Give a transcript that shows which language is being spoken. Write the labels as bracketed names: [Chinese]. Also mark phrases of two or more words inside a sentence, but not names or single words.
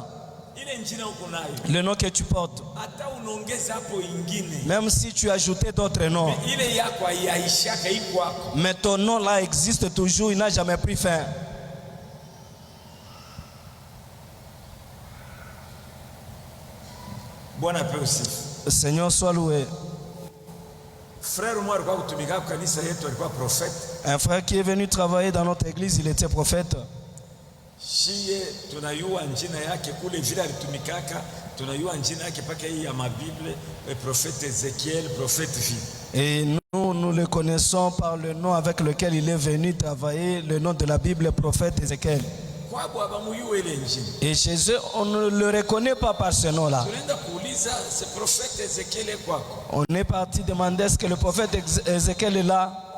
[French] Le nom que tu portes, même si tu as ajouté d'autres noms, mais ton nom là existe toujours, il n'a jamais pris fin. Bon appel aussi. Le Seigneur soit loué. frère moi [Swahili] alikuwa kutumika kwa kanisa yetu, alikuwa prophète. [French] Un frère qui est venu travailler dans notre église, il était prophète. [Swahili] Shie tunayua njina yake kule vile alitumikaka, tunayua njina yake paka hii ya mabible, [French] prophète Ézéchiel, prophète vie. Et nous le connaissons par le nom avec lequel il est venu travailler, le nom de la Bible, prophète Ézéchiel. Et chez eux, on ne le reconnaît pas par ce nom-là. On est parti demander est-ce que le prophète Ézéchiel est là.